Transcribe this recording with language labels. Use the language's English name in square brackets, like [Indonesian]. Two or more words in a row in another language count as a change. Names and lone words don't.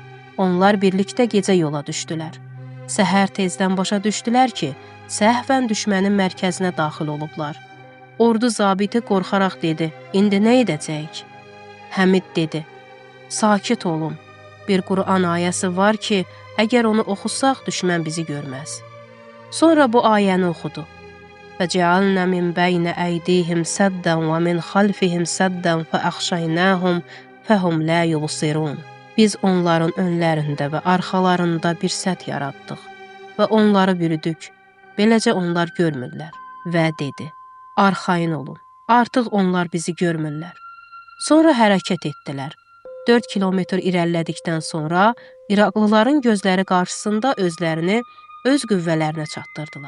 [Azerbaijani] Onlar birlikdə gecə yola düşdülər. Səhər tezdən başa düşdülər ki, səhvən düşmənin mərkəzinə daxil olublar. Ordu zabiti qorxaraq dedi, indi nə edəcəyik? Həmid dedi, sakit olun. Bir Quran ayəsi var ki, əgər onu oxusaq, düşmən bizi görməz. Sonra bu ayəni oxudu. [Arabic] فَجَعَلْنَا مِنْ بَيْنَ أَيْدِيهِمْ سَدًّا وَمِنْ خَلْفِهِمْ سَدًّا فَأَغْشَيْنَاهُمْ فَهُمْ لَا يُبْصِرُونَ. [Azerbaijani] Biz onların önlərində və arxalarında bir sədd yaratdıq və onları bürüdük. Beləcə onlar görmürlər. Və dedi, arxayın olun, artıq onlar bizi görmürlər. Sonra hərəkət etdilər. 4 kilometr irəlilədikdən sonra İraqlıların gözləri qarşısında özlərini öz qüvvələrinə çatdırdılar.